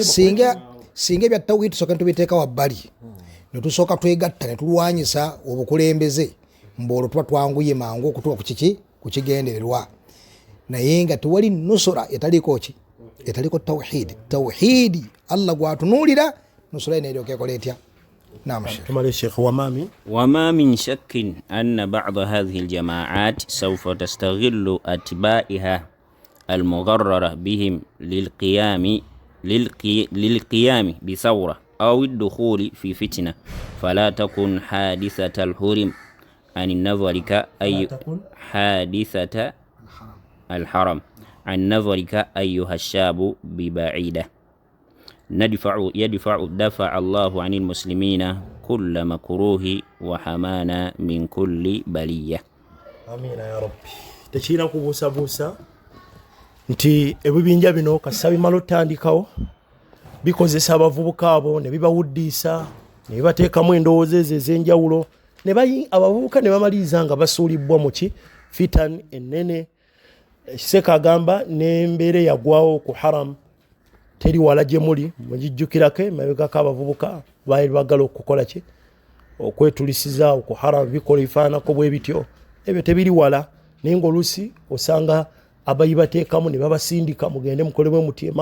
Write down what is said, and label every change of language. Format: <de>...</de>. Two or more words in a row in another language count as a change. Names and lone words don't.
<lg>singa bya tawhidi soka tubiteeka wabbali netusooka twegatta ne tulwanyisa obukulembeze mbolo tuba twanguye mangu okutuuka ku kigendererwa naye nga tewali nusura etaliko tawhidi Allah gwatunuulira nusura eno eryoka ekola etya.</lg> <ar>نعم شيخ وما من شك أن بعض هذه الجماعات سوف تستغل أتباعها المغررة بهم للقيام بثورة أو الدخول في فتنة فلا تكن حادثة الحرم عن نظرك أي حادثة الحرم عن نظرك أيها الشاب ببعيدة دفع الله عن المسلمين كل مكروه وحمانا من كل بلية. آمين يا ربي.</ar> <lg>تشينا kubuusabuusa nti ebibinja bino kasita bimala otandikawo bikozesa abavubuka abo ne bibawuddisa ne bibateekamu endowooza ezo ez'enjawulo abavubuka ne bamaliriza nga basuulibwa mu fitan ennene Sheikh agamba n'embeera yagwawo ku haram teri wala gye muli mugijjukirako mabegako abavubuka baali bagala okukola ki okwetulisiza ku haram bikola ifaanako bwe bityo ebyo tebiri wala naye ng'oluusi osanga abayibateekamu ne babasindika mugende mukolebwe muti e</lg>